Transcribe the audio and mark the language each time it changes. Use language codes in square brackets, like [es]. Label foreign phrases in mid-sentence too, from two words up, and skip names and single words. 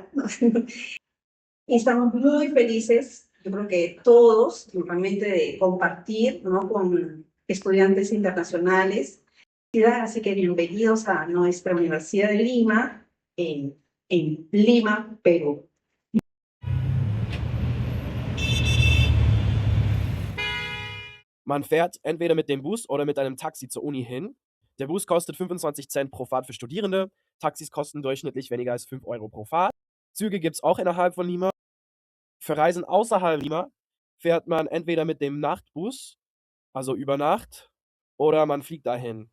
[es] Y estamos muy felices, yo creo que todos, realmente de compartir, ¿no?, con estudiantes internacionales. Así que bienvenidos a nuestra Universidad de Lima, en Lima, Perú. [de] Man fährt entweder mit dem Bus oder mit einem Taxi zur Uni hin. Der Bus kostet 25 Cent pro Fahrt für Studierende. Taxis kosten durchschnittlich weniger als 5 Euro pro Fahrt. Züge gibt es auch innerhalb von Lima. Für Reisen außerhalb Lima fährt man entweder mit dem Nachtbus, also über Nacht, oder man fliegt dahin.